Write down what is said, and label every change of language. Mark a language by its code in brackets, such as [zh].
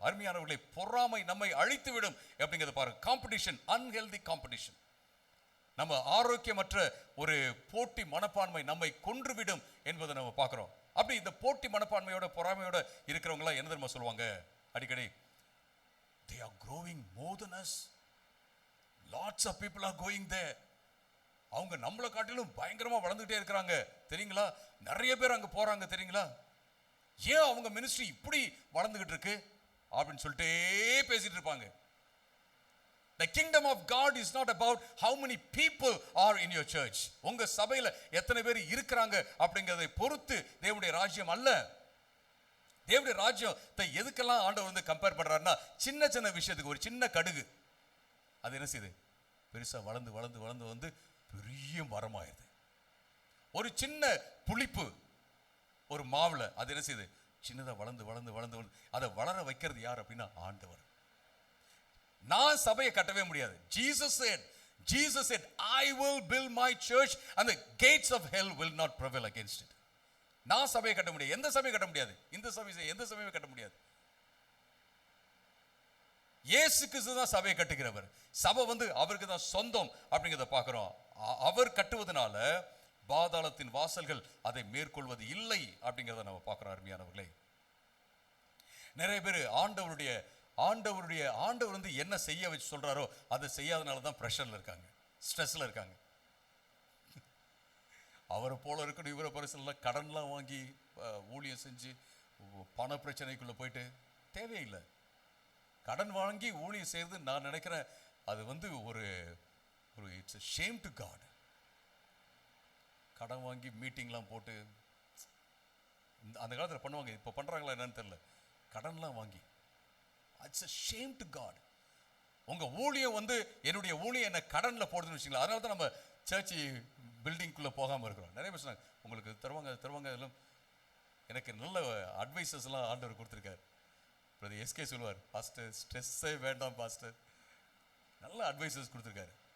[ta] அருமையானவர்களை, பொறாமை நம்மை அழித்து விடும் அப்படிங்கிறத பாருங்க. [en] competition, unhealthy competition, [ta] நம்ம ஆரோக்கியமற்ற ஒரு போட்டி மனப்பான்மை நம்மை கொன்றுவிடும் என்பதை நம்ம பார்க்குறோம். அப்படி இந்த போட்டி மனப்பான்மையோட பொறாமையோட இருக்கிறவங்களாம் என்ன தெரியுமா சொல்லுவாங்க அடிக்கடி? [en] They are growing more than us. Lots of people are going there. [ta] அவங்க நம்மளை காட்டிலும் பயங்கரமா வளர்ந்துட்டே இருக்கிறாங்க தெரியுங்களா? நிறைய பேர் அங்க போறாங்க தெரியுங்களா? ஏன் அவங்க மினிஸ்ட்ரி இப்படி வளர்ந்துகிட்டு இருக்கு அப்படின்னு சொல்லிட்டே பேசிட்டு இருப்பாங்க. [en] The kingdom of God is not about how many people are in your church. [ta] உங்க சபையில எத்தனை பேர் இருக்கிறாங்க அப்படிங்கறதை பொறுத்து தேவனுடைய ராஜ்யம் அல்ல. தேவனுடைய ராஜ்யத்தை எதுக்கெல்லாம் ஆண்டவர் வந்து கம்பேர் பண்றாருன்னா, சின்ன சின்ன விஷயத்துக்கு ஒரு சின்ன கடுகு அது என்ன செய்யுது? பெருசா வளர்ந்து வளர்ந்து வளர்ந்து வந்து பெரிய மரமாயிருது. ஒரு சின்ன புளிப்பு ஒரு மாவுல அது என்ன செய்யுது? சின்னதா வளர்ந்து வளர்ந்து வளர்ந்து அதை வளர வைக்கிறது யார் அப்படின்னா ஆண்டவர். நான் சபையை கட்டவே முடியாது. [en] Jesus said I will build my church and the gates of hell will not prevail against it. [ta] நான் சபையை கட்ட முடியாது. எந்த சபையை கட்ட முடியாது? இந்த சபை எந்த சபையை கட்ட முடியாது. இயேசு கிறிஸ்து தான் சபையை கட்டுகிறவர். சபை வந்து அவருக்கு தான் சொந்தம் அப்படிங்கிறத பார்க்கிறோம். அவர் கட்டுவதனால பாதாளத்தின் வாசல்கள் அதை மேற்கொள்வது இல்லை அப்படிங்கிறத நம்ம பார்க்கிறோம். அருமையானவர்களே, நிறைய பேர் ஆண்டவர் வந்து என்ன செய்ய வச்சு சொல்றாரோ அதை செய்யாதனால தான் பிரஷர்ல இருக்காங்க, ஸ்ட்ரெஸ்ல இருக்காங்க. அவரை போல இருக்கணும், இவரை பரிசெல்லாம் கடன்லாம் வாங்கி ஊழியம் செஞ்சு பண பிரச்சனைக்குள்ள போயிட்டு தேவையில்லை. கடன் வாங்கி ஊழியம் செய்யறது நான் நினைக்கிறேன் அது வந்து ஒரு [en] It's a shame to God. [ta] கடன் வாங்கி மீட்டிங்லாம் போட்டு அந்த காலத்தில் பண்ணுவாங்க, இப்போ பண்றாங்களா என்னன்னு தெரியல. கடன்லாம் வாங்கி [en] It's a shame to God. [ta] உங்க ஊழியம் வந்து என்னுடைய ஊழியம் என்ன கடன்ல போடுதுன்னு வச்சுங்களா. அதனால தான் நம்ம சர்ச் பில்டிங்குள்ளே போகாமல் இருக்கிறோம். நிறைய பேர் சொன்னாங்க உங்களுக்கு தருவாங்க இதெல்லாம். எனக்கு நல்ல அட்வைசஸ்லாம் ஆண்டவர் கொடுத்துருக்காரு. பிரதர் எஸ்கே சொல்லுவார், பாஸ்டர் ஸ்ட்ரெஸ்ஸே வேண்டாம் பாஸ்டர், நல்ல அட்வைசஸ் கொடுத்துருக்காரு.